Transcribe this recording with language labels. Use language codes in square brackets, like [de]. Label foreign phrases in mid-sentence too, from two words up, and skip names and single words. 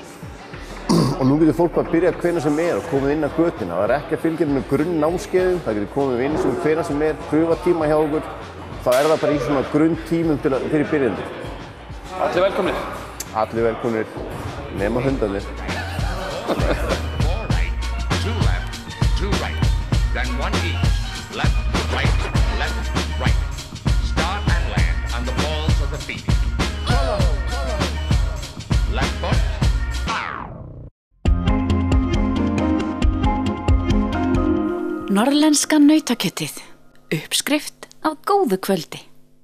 [is] Og nú getur fólk bara að byrja hvenær sem er og komið inn á götuna. Það er ekki að fylgja með grunnnámskeiðum, það getur komið inn sem hvenær sem er, pröfa tíma hjá okkur. Þá er það bara í svona grunntímum fyrir byrjendur. Allir velkomnir. Allir velkomnir, nema hundarnir. [en] 4 right, 2 left, 2 right, then 1 each. Left, right. Start and land on the balls of the feet. Left foot. [is] Norðlenska nautakjötið. Uppskrift af góðu kvöldi.